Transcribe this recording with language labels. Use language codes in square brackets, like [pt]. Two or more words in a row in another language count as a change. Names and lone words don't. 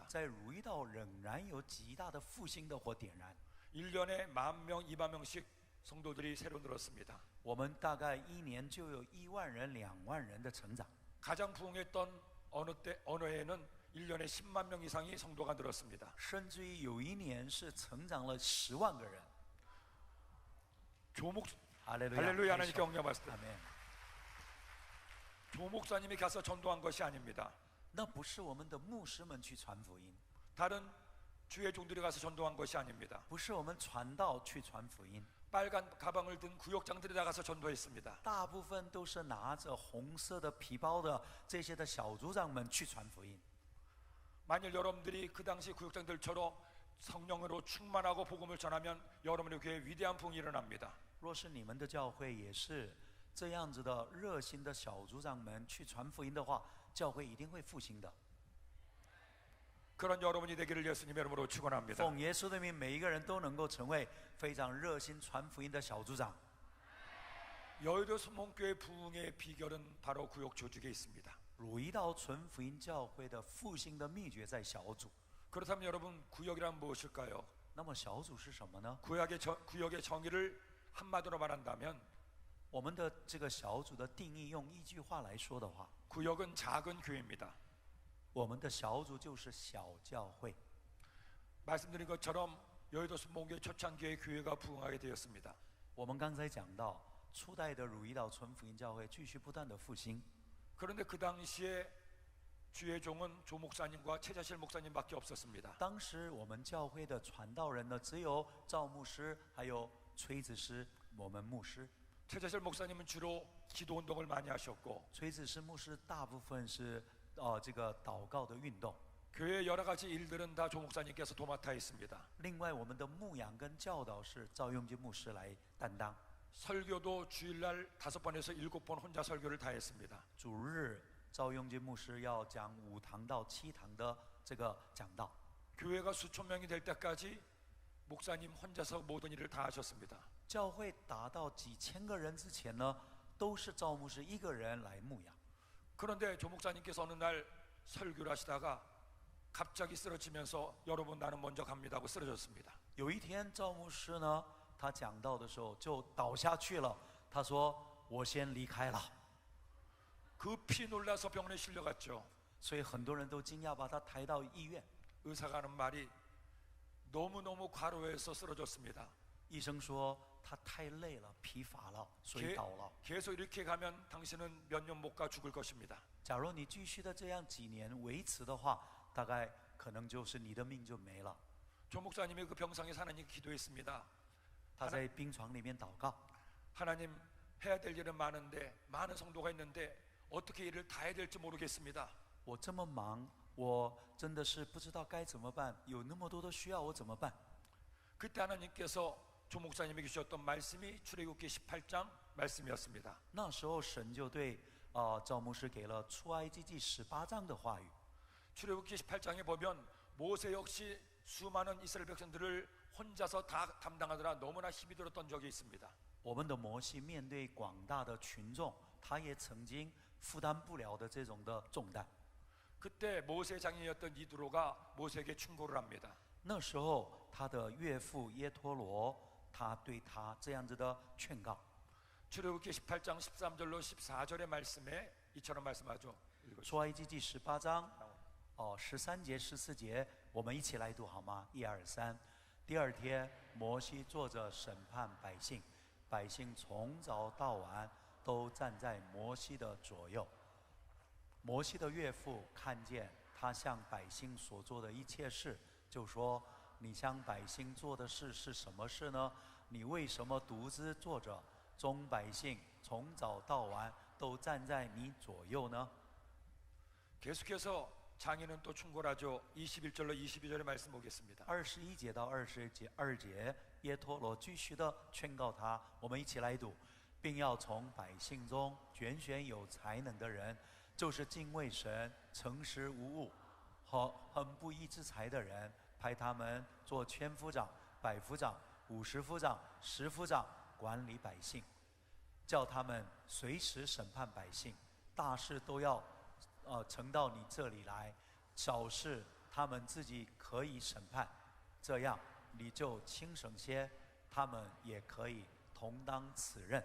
[zh] 在汝矣岛仍然有极大的复兴的火点燃。 [ko] 1년에 10,000명, 20,000명씩 성도들이 새로 늘었습니다. [zh] 我们大概一年就有1万人、2万人的成长。 [ko] 가장 부흥했던 어느 해에는 1년에 10만 명 이상이 성도가 늘었습니다. [zh] 甚至于有一年是成长了10万个人。 [ko] 할렐루야 하나님께 영광 받습니다. [zh] 阿门。 [ko] 조 목사님이 가서 전도한 것이 아닙니다. [zh] 那不是我们的牧师们去传福音， [ko] 다른 주의 종들이 가서 전도한 것이 아닙니다. [zh] 不是我们传道去传福音， [ko] 빨간 가방을 든 구역장들이 나가서 전도했습니다. [zh] 大部分都是拿着红色的皮包的这些的小组长们去传福音。 [ko] 만일 여러분들이 그 당시 구역장들처럼 성령으로 충만하고 복음을 전하면 여러분의 교회에 위대한 부흥이 일어납니다. [zh] 若是你们的教会也是这样子的热心的小组长们去传福音的话，教会一定会复兴的。 [ko] 그런 여러분이 되기를 예수님의 이름으로 축원합니다. [zh] 奉耶稣的名，每一个人都能够成为非常热心传福音的小组长。 [ko] 여의도 순복음교회 부흥의 비결은 바로 구역 조직에 있습니다. [zh] 汝矣岛纯福音教会的复兴的秘诀在小组。 [ko] 그렇다면 여러분 구역이란 무엇일까요? [zh] 那么小组是什么呢？ [ko] 구역의 정의를 한마디로 말한다면 [zh] 我们的这个小组的定义，用一句话来说的话， [ko] 구역은 작은 교회입니다. [zh] 我们的小组就是小教会。 [ko] 말씀드린 것처럼 여의도 순복음교회 초창기에 교회가 부흥하게 되었습니다. [zh] 我们刚才讲到，初代的汝矣岛纯福音教会继续不断的复兴。 [ko] 그런데 그 당시에 주의 종은 조 목사님과 최자실 목사님밖에 없었습니다. [zh] 当时我们教会的传道人呢，只有赵牧师，还有崔子师，我们牧师。 [ko] 최자실 목사님은 주로 기도 운동을 많이 하셨고 [zh] 崔子师牧师大部分是这个祷告的运动。 [ko] 교회의 여러 가지 일들은 다 조 목사님께서 도맡아 있습니다. [zh] 另外，我们的牧养跟教导是赵永基牧师来担当。 [ko] 설교도 주일날 5번에서 7번 혼자 설교를 다 했습니다. [zh] 主日赵永基牧师要讲5堂到7堂的这个讲道。 [ko] 교회가 수천 명이 될 때까지 목사님 혼자서 모든 일을 다 하셨습니다. [zh] 教会达到几千个人之前呢，都是赵牧师一个人来牧养。 [ko] 그런데 조 목사님께서 어느 날 설교를 하시다가 갑자기 쓰러지면서 여러분 나는 먼저 갑니다 하고 쓰러졌습니다. [zh] 有一天赵牧师呢，他讲道的时候就倒下去了。他说：“我先离开了。” [ko] 급히 놀라서 병원에 실려갔죠. [zh] 所以很多人都惊讶，把他抬到医院。 [ko] 의사가 하는 말이 너무너무 과로해서 쓰러졌습니다. [zh] 医生说他太累了，疲乏了，所以倒了。 [ko] 계속 이렇게 가면 당신은 몇 년 못 가 죽을 것입니다. [zh] 假如你继续的这样几年维持的话，大概可能就是你的命就没了。 [ko] 조 목사님이 그 병상에서 하나님 기도했습니다. [zh] 他在病床里面祷告， [ko] 하나님 해야 될 일은 많은데 많은 성도가 있는데 어떻게 일을 다 해야 될지 모르겠습니다. [zh] 我这么忙，我真的是不知道该怎么办，有那么多的需要，我怎么办？ [ko] 그때 하나님께서 조 목사님에게 주셨던 말씀이 출애굽기 18장 말씀이었습니다. [zh] 那时候神就对赵牧师给了出埃及记18章的话语。 [ko] 출애굽기 18장에 보면 모세 역시 수많은 이스라엘 백성들을 혼자서 다 담당하느라 너무나 힘이 들었던 적이 있습니다. [zh] 我们的摩西面对广大的群众，他也曾经负担不了的这种的重担。 [ko] 그때 모세 장인이었던 이드로가 모세에게 충고를 합니다. [zh] 那时候他的岳父耶托罗，他对他这样子的劝告。 [ko] 출애굽기 18장 13절로 14절의 말씀에 이처럼 말씀하죠. [zh] 出埃及记18章13节14节，我们一起来读好吗？1、2、3。第二天，摩西坐着审判百姓，百姓从早到晚都站在摩西的左右。摩西的岳父看见他向百姓所做的一切事，就说：“你向百姓做的事是什么事呢？你为什么独自坐着？众百姓从早到晚都站在你左右呢？” [ko] 계속해서 장인은 또 충고를 하죠. 21절로 22절의 말씀 보겠습니다. [zh] 21 节到22节，耶托罗继续的劝告他，我们一起来读，并要从百姓中拣选有才能的人，就是敬畏神、诚实无误和很不义之财的人，派他们做千夫长、百夫长、50夫长、10夫长，管理百姓，叫他们随时审判百姓，大事都要呈到你这里来，小事他们自己可以审判，这样你就轻省些，他们也可以同当此任。